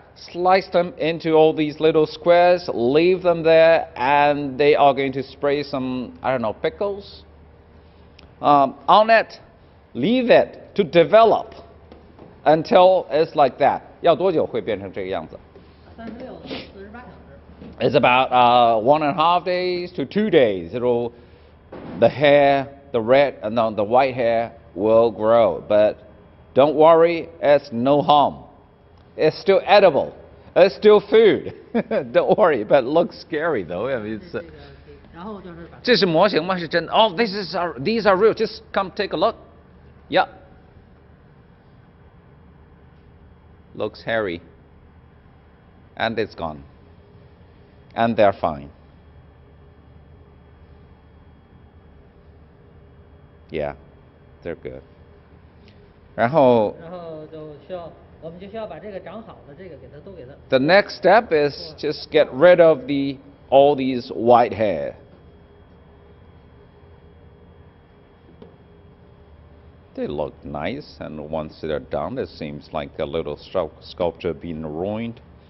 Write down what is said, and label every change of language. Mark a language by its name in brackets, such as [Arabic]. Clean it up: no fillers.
[English] Slice them into all these little squares, leave them there, and they are going to spray some, I don't know, pickles on it. Leave it to develop until it's like that. [Chinese] 要多久会变成这个样子？36到48小时。 [English] It's about 1.5 days to 2 days. The hair, the white hair will grow, but don't worry, it's no harm. It's still edible. It's still food. Don't worry, but it looks scary though. I mean, it's. [Chinese] 然后就是把。这是模型吗？是真的？ [English] Oh, these are real. Just come take a look. Yeah. Looks hairy. And it's gone. And they're fine. Yeah, they're good. [Chinese] 然后我们就需要把这个长好的这个给它都给它。 [English] The next step is just get rid of all these white hair. They look nice, and once they're done, it seems like a little sculpture being ruined.